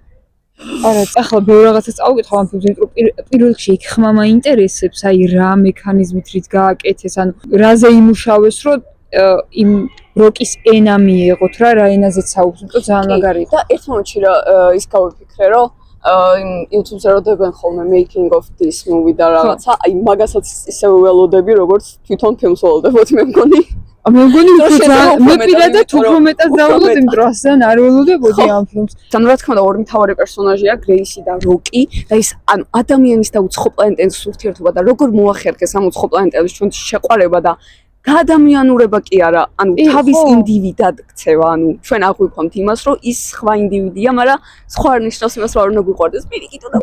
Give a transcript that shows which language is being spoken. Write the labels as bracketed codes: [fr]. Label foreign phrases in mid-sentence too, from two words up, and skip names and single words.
[ka] არა ახლა ბევრ რაღაცას წავიკითხავ ამ ფილმზე პირველ რიგში იქ ხმა მაინტერესებს აი რა მექანიზმით რით გააკეთეს ანუ რაზე იმუშავეს რომ იმ როკის ენა მიეღოთ რა ენაზეც საუბრობთ ძალიან მაგარი და ერთ მომენტში რა ის გავიფიქრე რომ იმ YouTube-ზე როდებენ ხოლმე [en] making of this movie [ka] და რაღაცა აი მაგასაც ისე ველოდები როგორც თვითონ ფილმს ველოდებოდი მე მგონი მე მგონი შეიძლება მე უფრო პირადად მეტად, უფრო მეტად დავულოდ, იმიტომ რომ ასთან არ ველოდებოდი ამ ფილმს. თან რა თქმა უნდა ორი მთავარი პერსონაჟია გრეისი და როკი და ის ანუ ადამიანის და უცხო პლანეტის ურთიერთობა და როგორ მოახერხეს ამ უცხო პლანეტების ჩვენ შეყვარება და გაადამიანურება კი არა, ანუ თავის ინდივიდად ქცევა, ანუ ჩვენ აღვიქვამთ იმას, რომ ის სხვა ინდივიდია, მაგრამ სხვა არ ნიშნავს იმას, რომ არ უნდა გვიყვარდეს პირიქით და